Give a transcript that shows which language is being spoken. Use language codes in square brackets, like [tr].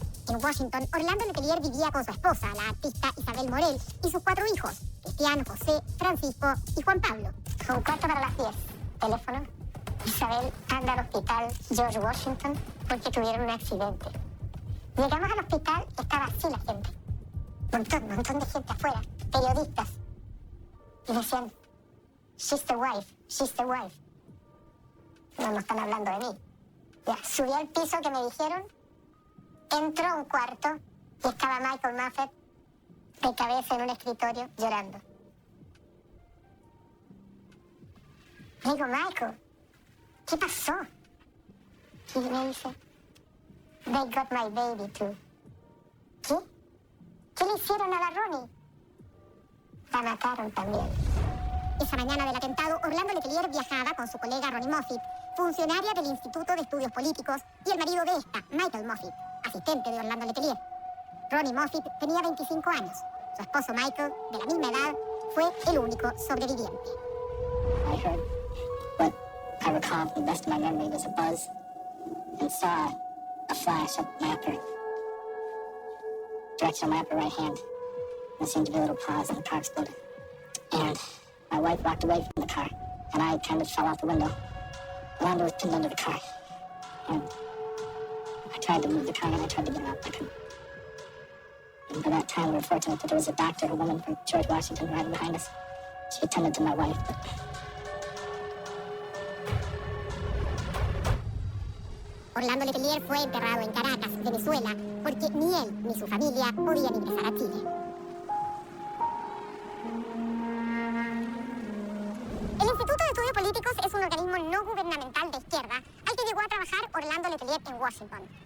[es] En Washington, Orlando Letelier vivía con su esposa, la artista Isabel Morel, y sus 4 hijos, Cristian, José, Francisco y Juan Pablo. Un cuarto para las 10. Teléfono. Isabel anda al hospital George Washington porque tuvieron un accidente. Llegamos al hospital, estaba así la gente. Montón de gente afuera, periodistas. Y decían, [en] she's the wife, she's the wife. [es] No están hablando de mí. Ya, subí al piso que me dijeron, entró a un cuarto y estaba Michael Moffett de cabeza en un escritorio llorando. Digo, Michael, ¿qué pasó? Y me dice, [en] they got my baby too. [es] ¿Qué? ¿Qué le hicieron a la Ronnie? La mataron también. Esa mañana del atentado, Orlando Letelier viajaba con su colega Ronnie Moffitt, funcionaria del Instituto de Estudios Políticos, y el marido de esta, Michael Moffitt, asistente de Orlando Letelier. Ronnie Moffitt tenía 25 años. Su esposo Michael, de la misma edad, fue el único sobreviviente. [en] I heard what I recall to the best of my memory was a buzz and saw a flash up my upper, direction on my upper right hand. There seemed to be a little pause and the car exploded. And my wife walked away from the car and I kind of fell out the window. Orlando was pinned under the car. And I tried to move the car and I tried to get it out. I couldn't. By that time, we were fortunate that there was a doctor, a woman from George Washington, riding behind us. She attended to my wife, but [es] Orlando Letelier fue enterrado en Caracas, Venezuela, porque ni él ni su familia podían ingresar a Chile. El Instituto de Estudios Políticos es un organismo no gubernamental de izquierda al que llegó a trabajar Orlando Letelier en Washington.